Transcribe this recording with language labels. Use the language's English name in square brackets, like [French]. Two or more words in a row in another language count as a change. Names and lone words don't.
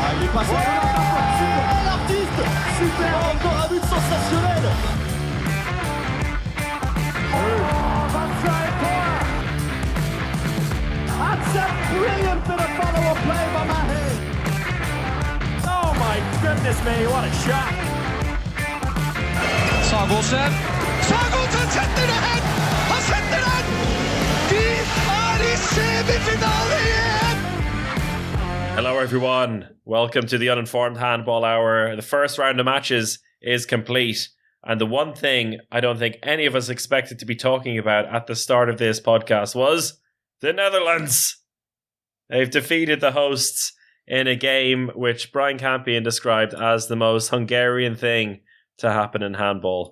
[French] passe l'artiste. Super, encore un but sensationnel. [English] That's a brilliant bit of follow-up play by Mahe. Oh my goodness me, what a shot. [Norwegian] Sagosen setter det hen! Han setter den! De i semifinale igjen! [English] Hello everyone, welcome to the Uninformed Handball Hour. The first round of matches is complete, and the one thing I don't think any of us expected to be talking about at the start of this podcast was the Netherlands. They've defeated the hosts in a game which Brian Campion described as the most Hungarian thing to happen in handball.